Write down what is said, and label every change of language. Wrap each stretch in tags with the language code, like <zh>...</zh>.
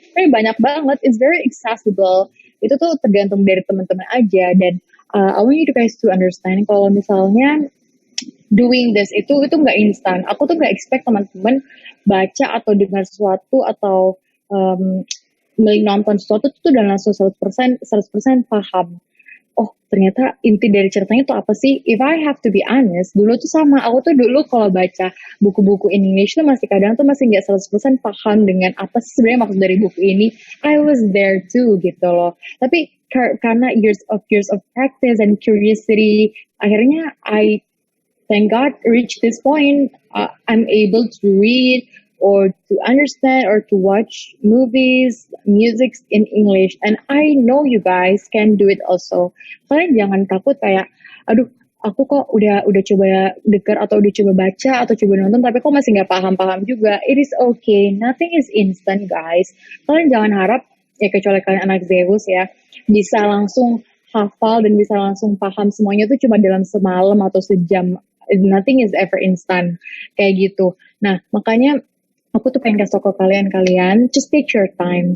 <id>Tapi banyak banget,</id> <en>it's very accessible.</en> <id>Itu tuh tergantung dari teman-teman aja.</id> <en>Dan I want you guys to understand</en> <id>kalau misalnya</id> <en>doing this</en> <id>itu nggak instan. Aku tuh nggak expect teman-teman baca atau dengar sesuatu atau nonton sesuatu tuh dan langsung 100% paham. Oh, ternyata inti dari ceritanya itu apa sih?</id> <en>If I have to be honest,</en> <id>dulu tuh sama, aku tuh dulu kalau baca buku-buku in English tuh masih kadang tuh masih nggak 100% paham dengan apa sih sebenarnya maksud dari buku ini.</id> <en>I was there too</en> <id>gitu loh. Tapi karena</id> <en>years of practice and curiosity,</en> <id>akhirnya</id> <en>I thank God reach this point. I'm able to read or to understand or to watch movies, music in English. And I know you guys can do it also.</en> <id>Kalian jangan takut kayak, aduh, aku kok udah coba denger atau udah coba baca atau coba nonton, tapi kok masih nggak paham-paham juga.</id> <en>It is okay. Nothing is instant, guys.</en> <id>Kalian jangan harap, ya kecuali kalian anak Zeus ya, bisa langsung hafal dan bisa langsung paham semuanya tuh cuma dalam semalam atau sejam.</id> <en>Nothing is ever instant.</en> <id>Kayak gitu. Nah, makanya aku tuh pengen kasih tau ke kalian,</id> <en>just take your time.</en>